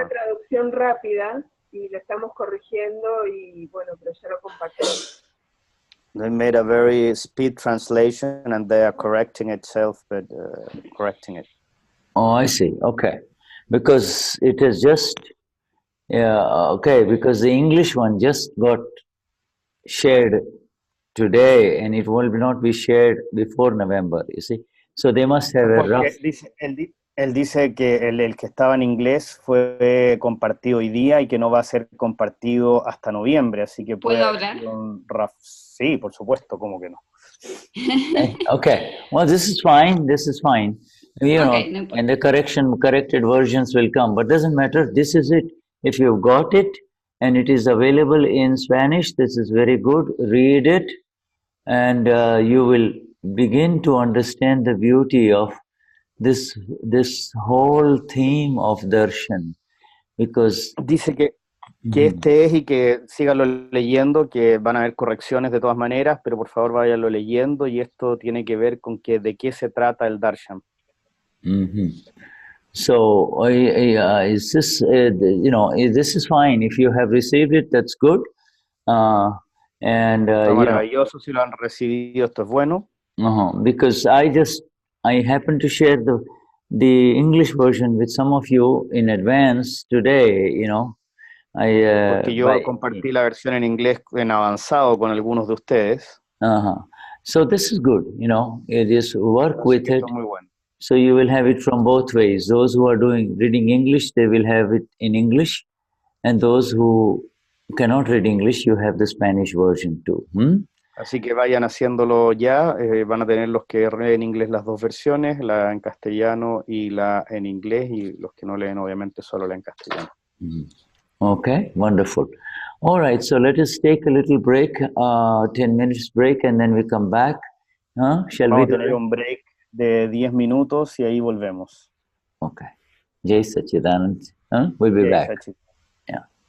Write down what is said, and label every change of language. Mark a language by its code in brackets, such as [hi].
[es] Una traducción rápida y la estamos corrigiendo y bueno, pero ya lo compartimos. [en] They made a very speed translation and they are correcting itself, but correcting it. Oh, I see. Okay. Because it is just, because the English one just got shared today and it will not be shared before November, you see. So they must have a rough... [es] Él dice que el que estaba en inglés fue compartido hoy día y que no va a ser compartido hasta noviembre, así que ¿Puedo hablar? Sí, por supuesto, ¿cómo que no? [en] Okay, well, this is fine. You know, and the corrected versions will come, but doesn't matter. This is it. If you've got it, and it is available in Spanish. This is very good. Read it, and you will begin to understand the beauty of this whole theme of darshan, because [es] Dice que este es y que síganlo leyendo, que van a haber correcciones de todas maneras, pero por favor váyanlo leyendo, y esto tiene que ver con que de qué se trata el darshan. [en] So, is this, this is fine. If you have received it, that's good. [es] Está maravilloso, si lo han recibido, esto es bueno. [en] Because I happened to share the English version with some of you in advance today, [es] Porque yo compartí la versión en inglés en avanzado con algunos de ustedes. [en] So this is good, it is work with it. [es] Muy bueno. [en] So you will have it from both ways. Those who are reading English, they will have it in English, and those who cannot read English, you have the Spanish version too. [es] Así que vayan haciéndolo ya, van a tener los que leen en inglés las dos versiones, la en castellano y la en inglés, y los que no leen obviamente solo la en castellano. [en] Okay, wonderful. All right, so let us take a little break, 10 minutes break, and then we come back. Shall [es] Vamos [en] we [es] a tener un break de 10 minutos y ahí volvemos. [en] Okay. Jai Sachidanand. We'll be back. Yeah.